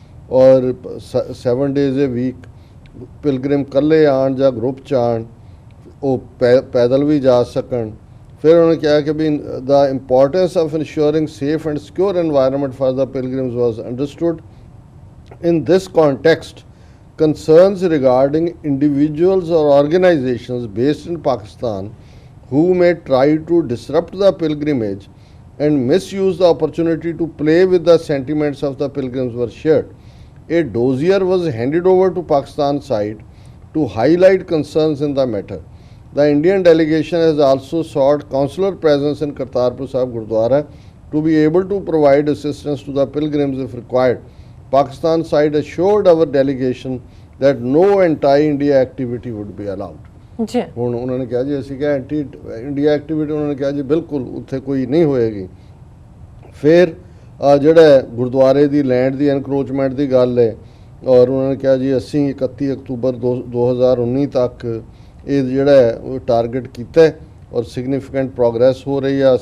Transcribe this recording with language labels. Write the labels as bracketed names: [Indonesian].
[Punjabi] ਔਰ [English] 7 days a week [Punjabi] pilgrim ਇਕੱਲੇ ਆਉਣ ਜਾਂ ਗਰੁੱਪ 'ਚ ਆਉਣ, ਉਹ ਪੈਦਲ ਵੀ ਜਾ ਸਕਣ। ਫਿਰ ਉਹਨਾਂ ਨੇ ਕਿਹਾ ਕਿ [English] ਵੀ the importance of ensuring safe and secure environment for the pilgrims was understood. In this context concerns regarding individuals or organizations based in Pakistan who may try to disrupt the pilgrimage and misuse the opportunity to play with the sentiments of the pilgrims were shared। A dossier was handed over to Pakistan side to highlight concerns in the matter। The Indian delegation has also sought consular presence in Kartarpur Sahib Gurdwara to be able to provide assistance to the pilgrims if required। Pakistan side assured our delegation that no anti-India activity would be allowed। [Punjabi] ਜੀ ਹੁਣ ਉਹਨਾਂ ਨੇ ਕਿਹਾ ਜੀ ਅਸੀਂ ਕਿਹਾ anti India activity ਉਹਨਾਂ ਨੇ ਕਿਹਾ ਜੀ ਬਿਲਕੁਲ ਉੱਥੇ ਕੋਈ ਨਹੀਂ ਹੋਏਗੀ। ਫਿਰ ਜਿਹੜਾ ਗੁਰਦੁਆਰੇ ਦੀ ਲੈਂਡ ਦੀ ਐਨਕਰੋਚਮੈਂਟ ਦੀ ਗੱਲ ਹੈ ਔਰ ਉਹਨਾਂ ਨੇ ਕਿਹਾ ਜੀ ਅਸੀਂ 31 ਅਕਤੂਬਰ 2019 ਤੱਕ ਇਹ ਜਿਹੜਾ ਹੈ ਉਹ ਟਾਰਗੇਟ ਕੀਤਾ ਔਰ ਸਿਗਨੀਫੀਕੈਂਟ ਪ੍ਰੋਗਰੈਸ ਹੋ ਰਹੀ ਆ।